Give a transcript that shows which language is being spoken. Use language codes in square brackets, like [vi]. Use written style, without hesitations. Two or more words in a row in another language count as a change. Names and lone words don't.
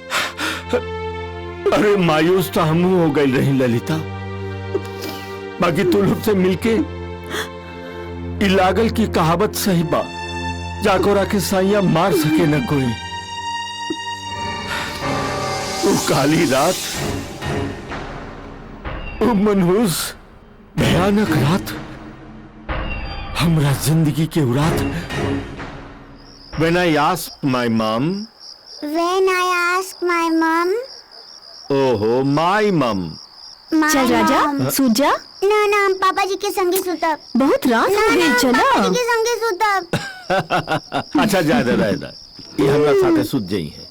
[bho] अरे मायूस तो हम हो गई रही ललिता, बाकी तू लोग से मिलके लागल की कहावत सही बा, जाकोरा के साइया मार सके न कोई। वो काली रात, वो मनहूस भयानक रात हमरा जिंदगी के रात। [en] When I asked my mom, oho my mom. [bho] चल राजा सूत जा। ना हम पापा जी के संगे सुतब। बहुत रात हो गई, चला। पापा जी के संगे सुतब। अच्छा जा ये हमरा साथे सुत जाई है।